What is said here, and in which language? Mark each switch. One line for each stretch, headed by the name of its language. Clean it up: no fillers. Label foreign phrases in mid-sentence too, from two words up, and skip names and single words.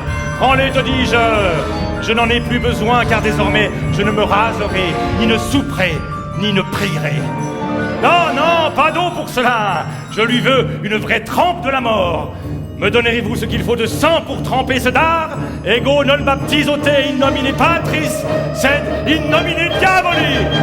French: Prends-les, te dis-je! Je n'en ai plus besoin, car désormais, je ne me raserai, ni ne souperai, ni ne prierai. Non, non, pas d'eau pour cela. Je lui veux une vraie trempe de la mort. Me donnerez-vous ce qu'il faut de sang pour tremper ce dard?
Latin: Ego non baptizote in nomine Patris, sed in nomine Diaboli.